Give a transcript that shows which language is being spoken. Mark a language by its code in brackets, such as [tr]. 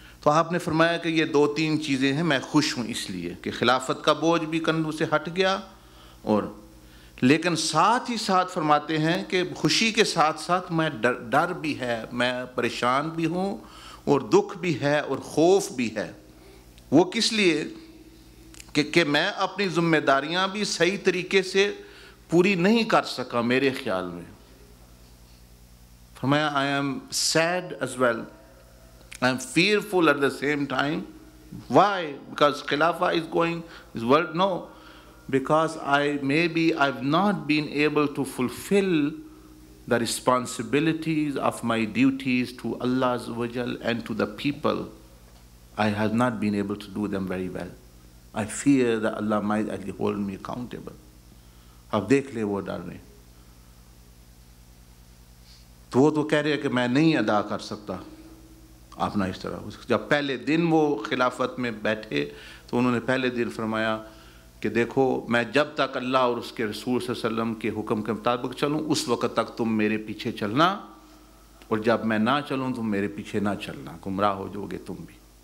[ur] تو آپ نے فرمایا کہ یہ 2-3 چیزیں ہیں, میں خوش ہوں اس لیے کہ خلافت کا بوجھ بھی کندھوں سے ہٹ گیا, اور لیکن ساتھ ہی ساتھ فرماتے ہیں کہ خوشی کے ساتھ ساتھ میں ڈر بھی ہے, میں پریشان بھی ہوں, اور دکھ بھی ہے, اور خوف بھی ہے. وہ کس لیے کہ میں اپنی ذمہ داریاں بھی صحیح طریقے سے پوری نہیں کر سکا میرے خیال میں. فرمایا [en] I am sad as well, I am fearful at the same time. Why? Because Khilafah is going this world? No, because I've not been able to fulfill the responsibilities of my duties to Allah Azza wa Jal and to the people. I have not been able to do them very well. I fear that Allah might actually hold me accountable. [ur] اب دیکھ لے وہ ڈر رہے ہیں. تو وہ تو کہہ رہے ہیں کہ میں نہیں ادا کر سکتا اپنا اس طرح. جب پہلے دن وہ خلافت میں بیٹھے تو انہوں نے پہلے دن فرمایا کہ دیکھو میں جب تک اللہ اور اس کے رسول صلی اللہ علیہ وسلم کے حکم کے مطابق چلوں اس وقت تک تم میرے پیچھے چلنا, اور جب میں نہ چلوں تم میرے پیچھے نہ چلنا, گمراہ ہو جاؤ گے تم بھی.